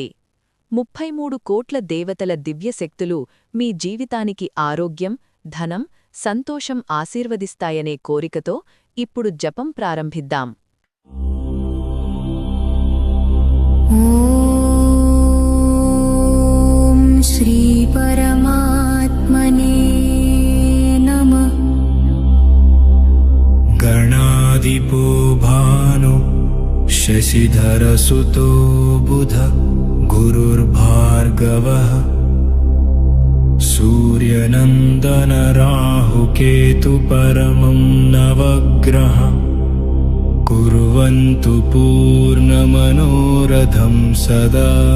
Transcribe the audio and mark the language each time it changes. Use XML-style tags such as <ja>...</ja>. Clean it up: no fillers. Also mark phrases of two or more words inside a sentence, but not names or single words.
<te>33 కోట్ల దేవతల దివ్యశక్తులు మీ జీవితానికి ఆరోగ్యం, ధనం, సంతోషం ఆశీర్వదిస్తాయనే కోరికతో ఇప్పుడు జపం ప్రారంభిద్దాం.</te> <sa>ఓం శ్రీ పరమాత్మనే నమః. गणाधिपो भानु शशिधरसुतो बुध गुरुर्भार्गवः सूर्यनन्दन राहुकेतु परमं नवग्रह कुर्वन्तु पूर्णमनोरथं सदा.</sa>